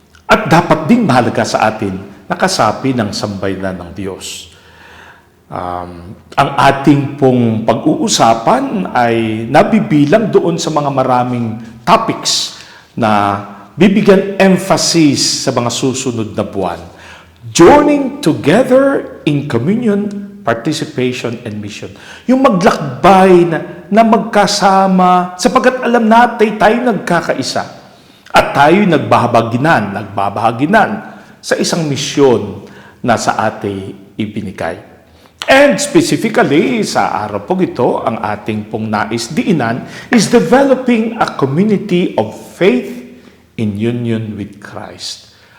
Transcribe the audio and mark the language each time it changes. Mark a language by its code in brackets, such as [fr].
[tl] At dapat ding mahalaga sa atin na kasapi ng sambayanan ng Diyos. Ang ating pong pag-uusapan ay nabibilang doon sa mga maraming topics na bibigyan emphasis sa mga susunod na buwan. [en] Joining together in communion, participation, and mission. [tl] Yung maglakbay na magkasama sapagkat alam natin tayo nagkakaisa at tayo nagbabahaginan sa isang misyon na sa ating ibinigay. [en] And specifically, sa araw po ito, ang ating pong nais diinan is developing a community of faith in union with Christ.